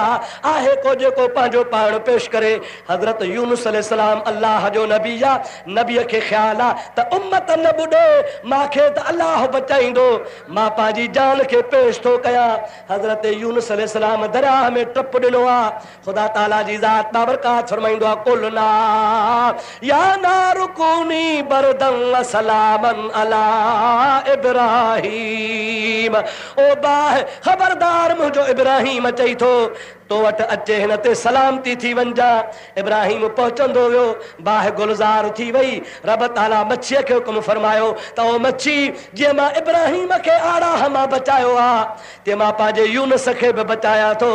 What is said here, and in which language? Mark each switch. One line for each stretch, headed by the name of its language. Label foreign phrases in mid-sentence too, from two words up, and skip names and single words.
Sindhi: आहे को जेको पंहिंजो पाण पेश करे। हज़रत यूनुस अलैहिस्सलाम अल्लाह जो नबी आहे। नबीअ खे ख़्यालु आहे त उम्मत न ॿुॾे, मूंखे त अल्लाह बचाईंदो, मां पंहिंजी जान खे पेश थो कयां। हज़रत यूनुस अलैहिस्सलाम दरियाह में टप ॾिनो आहे। ख़ुदा ताला जी ज़ात बाबरकात फरमाईंदो आहे
Arabic: قلنا يا نار كوني بردا وسلاما على إبراهيم.
Sindhi: ओ बाह ख़बरदार मुंहिंजो इब्राहीम चई थो तो वटि अचे हिन ते सलामती थी वञा। इब्राहीम पहुचंदो वियो, बाह गुलज़ार थी वई। रब ताला मच्छीअ खे हुकुम फरमायो त ओ मच्छी जीअं मां इब्राहीम खे आड़ाह मां बचायो आहे तीअं मां पंहिंजे यूनुस खे बि बचाया थो।